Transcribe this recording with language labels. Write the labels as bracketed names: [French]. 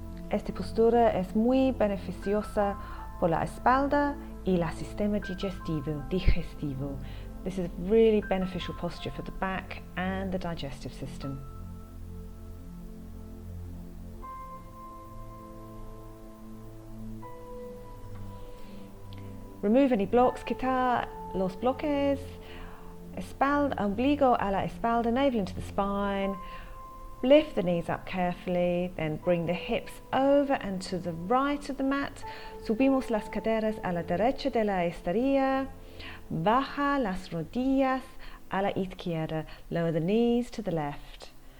[Spanish] Esta postura es muy beneficiosa por la espalda y el sistema digestivo. [English] This is a really beneficial posture for the back and the digestive system. Remove any blocks, [Spanish] quitar los bloques, ombligo a la espalda, [English] navel into the spine. Lift the knees up carefully, then bring the hips over and to the right of the mat. [Spanish] Subimos las caderas a la derecha de la estadilla. Baja las rodillas a la izquierda. [English] Lower the knees to the left.